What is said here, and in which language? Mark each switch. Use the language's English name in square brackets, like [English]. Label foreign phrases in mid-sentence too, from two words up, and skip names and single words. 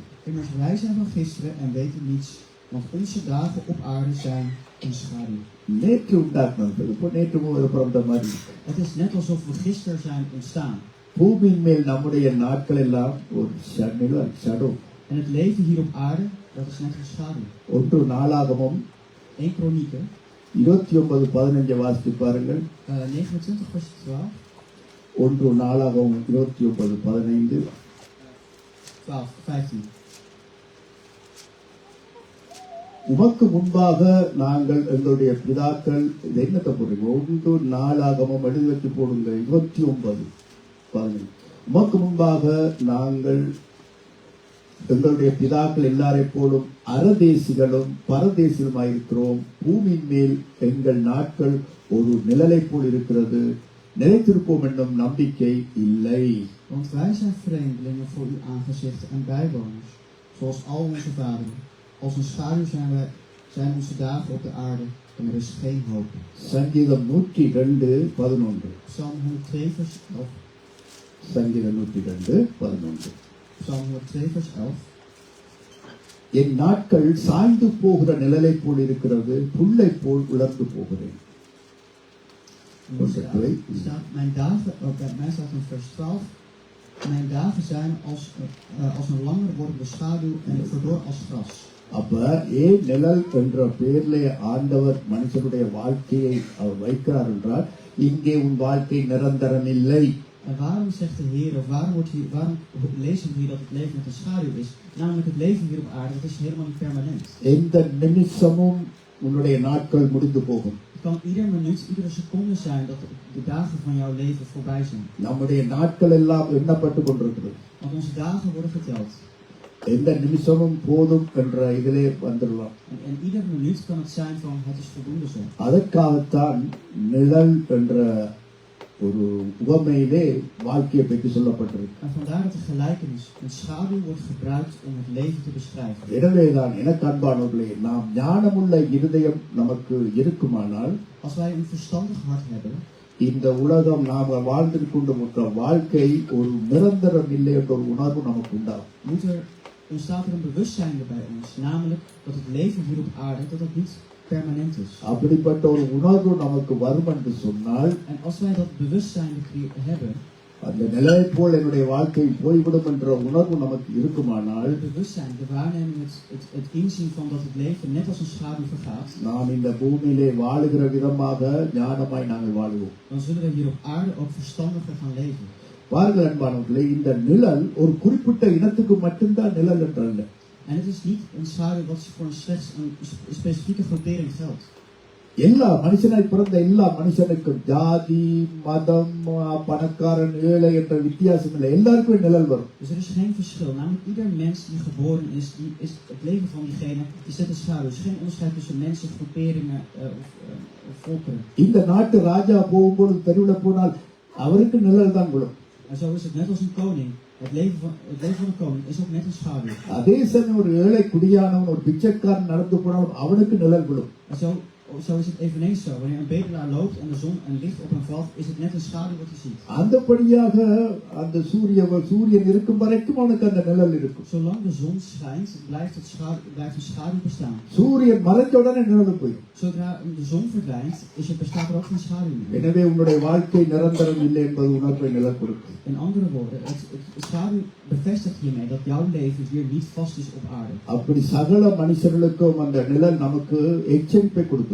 [Dutch] Immers wij zijn van gisteren en weten niets, want onze dagen op aarde zijn een schaduw. [Tamil] நேற்று உண்டாக்குனது இப்போ நேற்று பிறந்த மாதிரி. [Dutch] Het is net alsof we gisteren zijn ontstaan. [Tamil] பூமியின் மேல் நம்முடைய நாட்கள் எல்லாம் ஒரு நிழல், ஷடோ. [Dutch] En het leven hier op aarde, dat is net een schaduw. [Tamil] 1 நாளாகமம் [Dutch] 1 Kronieken [Tamil] 29:15 வாசித்து பாருங்கள். [Dutch] 29 vers 12. [Tamil] 1 நாளாகமம் 29:15. 12, 15. உமக்கு முன்பாக நாங்கள் எங்களுடைய பிதாக்கள், இது என்னத்தை போடுறீங்க? 1 நாளாகமம் எழுதி வச்சு போடுங்க. 29:15. உமக்கு முன்பாக நாங்கள் எங்களுடைய பிதாக்கள் எல்லாரை போலும் அரதேசிகளும் பரதேசிகளுமாயிருக்கிறோம். பூமியின் மேல் எங்கள் நாட்கள் ஒரு நிழலை போல் இருக்கிறது, நிலைத்திருப்போம் என்னும் நம்பிக்கை இல்லை. [Dutch] Want wij zijn vreemdelingen voor uw aangezicht en bijwoners, zoals al onze vaderen. Als een schaduw zijn onze dagen op de aarde en er is geen hoop. [Tamil] சங்கீதம் 102:11. [Dutch] Psalm 102 vers 11. [Tamil] சங்கீதம் 102:11. [Dutch] Psalm 102 vers 11. [Tamil] என் நாட்கள் சாய்ந்து போகிற நிழலை போல் இருக்கிறது, புல்லை போல் உலர்ந்து போகிறேன். [Dutch] Mijn dagen, bij mij staat in vers 12. Mijn dagen zijn als een langer wordende schaduw en ik verdor als gras. [Tamil] அப்ப ஏன் நிழல் என்ற பெயரிலே ஆண்டவர் மனுஷனுடைய வாழ்க்கையை அவர் வைக்கிறார் என்றால், இங்கே உன் வாழ்க்கை நிரந்தரம் இல்லை. [Dutch] En waarom zegt de Heer, of waarom lezen we hier dat het leven met een schaduw is? Namelijk het leven hier op aarde, dat is helemaal niet permanent. [Tamil] எந்த நிமிஷமும் உன்னுடைய நாட்கள் முடிந்து போகும். [Dutch] Het kan iedere minuut, iedere seconde zijn dat de dagen van jouw leven voorbij zijn. [Tamil] நம்முடைய நாட்கள் எல்லாம் எண்ணப்பட்டு கொண்டிருக்கிறது. [Dutch] Want onze dagen worden geteld. [Tamil] எந்த நிமிஷமும் போதும் என்ற இதிலே வந்துடலாம். [Dutch] En ieder minuut kan het zijn van het is voldoende zo. [Tamil] அதற்காகத்தான் நிழல் என்ற ஒரு உவமையிலே வாழ்க்கையை பற்றி சொல்லப்பட்டிருக்கு. [Dutch] En vandaar dat de gelijkenis, een schaduw, wordt gebruikt om het leven te beschrijven. [Tamil] எனவேதான் எனக்கு அன்பானவர்களே, நாம் ஞானமுள்ள இருதயம் நமக்கு இருக்குமானால் [Dutch] Als wij een verstandig hart hebben, [Tamil] இந்த உலகம் நாம் வாழ்ந்திருக்கின்ற வாழ்க்கை ஒரு நிரந்தரம் இல்லை என்ற ஒரு உணர்வு நமக்கு உண்டாகும். [Dutch] ontstaat er een bewustzijn bij ons, namelijk dat het leven hier op aarde dat het niet permanent is. [Tamil] அப்படிப்பட்ட ஒரு உணர்வு நமக்கு வரும் என்று சொன்னால், [Dutch] En als wij dat bewustzijn hebben, [Tamil] அந்த நிலையை போல் என்னுடைய வாழ்க்கை போய்விடும் என்ற உணர்வு நமக்கு இருக்குமானால், [Dutch] het bewustzijn, de waarneming, het inzien van dat het leven net als een schaduw vergaat, [Tamil] நாம் இந்த பூமியிலே வாழுகிற விதமாக ஞானமாய் நாங்கள் வாழுவோம். [Dutch] dan zullen we hier op aarde ook verstandiger gaan leven. [Tamil] பாருங்கள் அன்பானவர்களே, இந்த நிழல் ஒரு குறிப்பிட்ட இனத்துக்கு மட்டும்தான் நிழல் என்றல்ல. [Dutch] En het is niet een schaduw wat voor slechts een specifieke groepering geldt. [Tamil] எல்லா மனுஷனாய் பிறந்த எல்லா மனுஷனுக்கும் ஜாதி, மதம், பணக்காரன், ஏழை என்ற வித்தியாசம் இல்லை. எல்லாருக்கும் நிழல் வரும். [Dutch] Dus er is geen verschil. Namelijk ieder mens die geboren is, het leven van diegene, die zet een schaduw. Er is geen onderscheid tussen mensen, groeperingen of volkeren. [Tamil] இந்த நாட்டு ராஜா போகும்போது தெருவில் போனால் அவருக்கு நிழல் தான் விழும். [Dutch] En zo is het net als een koning. Het leven van een koning is ook net een schaduw. [Tamil] அதே சமயம் ஒரு ஏழை குடியானவன், ஒரு பிச்சைக்காரன் நடந்து போனாலும் அவனுக்கு நிழல் விழும். [Dutch] En zo is het eveneens zo. Wanneer een bedelaar loopt en de zon en licht op hem valt, is het net een schaduw wat hij ziet. [Tamil] அந்தபடியாக அந்த சூரியன் இருக்கும் வரைக்கும் அவனுக்கு அந்த நிழல் இருக்கும். [Dutch] Zolang de zon schijnt, blijft een schaduw bestaan. [Tamil] சூரியன் மறைஞ்ச உடனே நிழல் போயிடும். [Dutch] Zodra de zon verdwijnt, bestaat er ook geen schaduw meer. [Tamil] எனவே உன்னுடைய வாழ்க்கை நிரந்தரம் இல்லை என்பது உணர்வை நிழல் கொடுக்கும். [Dutch] In andere woorden, het schaduw bevestigt hiermee dat jouw leven hier niet vast is op aarde. [Tamil] அப்படி சகல மனுஷர்களுக்கும் அந்த நிழல் நமக்கு எச்சரிப்பை கொடுக்குது.